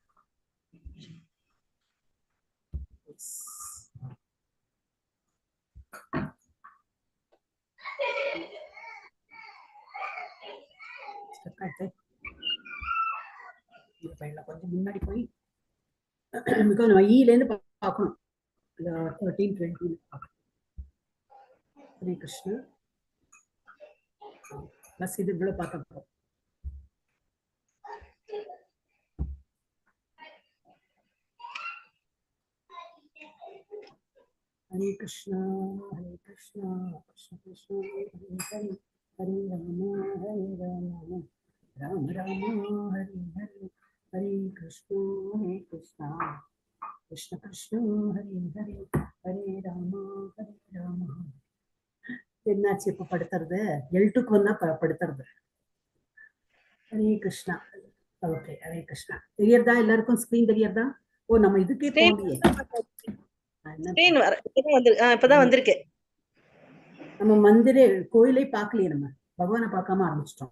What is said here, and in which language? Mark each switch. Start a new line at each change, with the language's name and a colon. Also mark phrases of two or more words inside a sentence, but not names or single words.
Tamil: கொஞ்சம் முன்னாடி போய் நம்ம ஈல இருந்து பார்க்கணும். 13-20 ஹரே கிருஷ்ணா. பஸ் இது இவ்வளவு பார்க்க போறோம்.
Sanskrit: हरे कृष्ण, कृष्ण कृष्ण, हरे हरे, हरे राम, राम राम, हरे हरे, हरे कृष्ण, कृष्ण कृष्ण, हरे हरे, हरे राम, राम.
Tamil: என்னாச்சு இப்ப படுத்துறது? L2க்கு வந்தா படுத்துறது. ஹரே கிருஷ்ணா. ஓகே, ஹரே கிருஷ்ணா. தெரியறதா? எல்லாருக்கும் ஸ்கிரீன் தெரியறதா? ஓ, நம்ம இதுக்கே போகலையே. இப்பதான் வந்திருக்கு. நம்ம மந்திரே கோயிலை பார்க்கலையே, நம்ம பகவானை பார்க்காம ஆரம்பிச்சிட்டோம்.